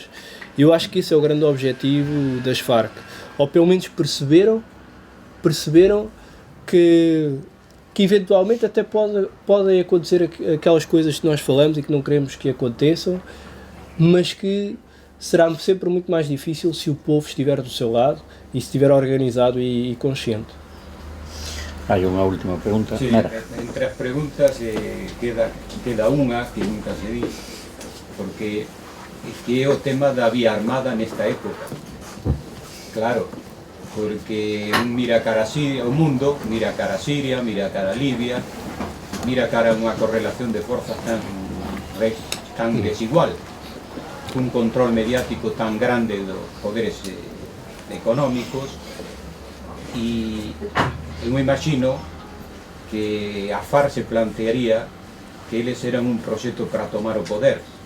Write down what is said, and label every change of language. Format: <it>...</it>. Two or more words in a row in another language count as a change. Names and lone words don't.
<pt>Eu acho que esse é o grande objetivo das Farc. Ou pelo menos perceberam que eventualmente até podem acontecer aquelas coisas que nós falamos e que não queremos que aconteçam, mas que será sempre muito mais difícil se o povo estiver do seu lado e se estiver organizado e consciente.</pt> <gl>Hai unha última pregunta. Sí, entre as preguntas queda unha que nunca se di, porque que é o tema da vía armada nesta época. Claro, porque un mira cara a Siria, o mundo mira cara a Siria, mira cara a Libia, mira cara a unha correlación de forzas tan desigual, un control mediático tan grande dos poderes económicos, e eu me imagino que a FARC se plantearía que eles eran un proxecto para tomar o poder.</gl>